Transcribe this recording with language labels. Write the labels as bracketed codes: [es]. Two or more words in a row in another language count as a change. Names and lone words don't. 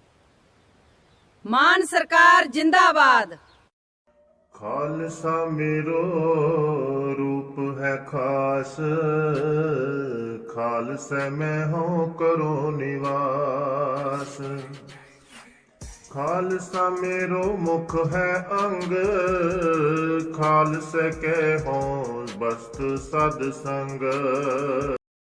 [pa] ਮਾਨ ਸਰਕਾਰ ਜਿੰਦਾਬਾਦ। ਖਾਲਸਾ ਮੇਰੋ ਰੂਪ ਹੈ ਖਾਸ, ਖਾਲਸਾ ਮੈਂ ਹੋ ਕਰੋ ਨਿਵਾਸ। ਖਾਲਸਾ ਮੇਰੋ ਮੁਖ ਹੈ ਅੰਗ, ਖਾਲਸਾ ਕੇ ਹੋ ਬਸਤ ਸਦ ਸੰਗ।